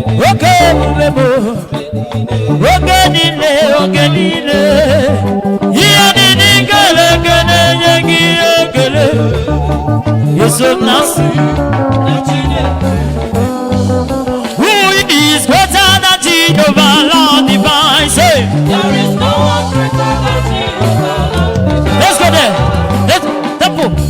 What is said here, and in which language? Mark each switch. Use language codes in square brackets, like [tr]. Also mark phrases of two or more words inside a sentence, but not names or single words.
[ig] Oke ebube m. Oge niile, oge niile, ihe niile kere eke na-enye gị ya ekele. Yesu m na-asị. [en] Who is greater than Jehovah, Lord divine? Say. There is no one greater than Jehovah, Lord divine. Let's go there. Let's, tempo.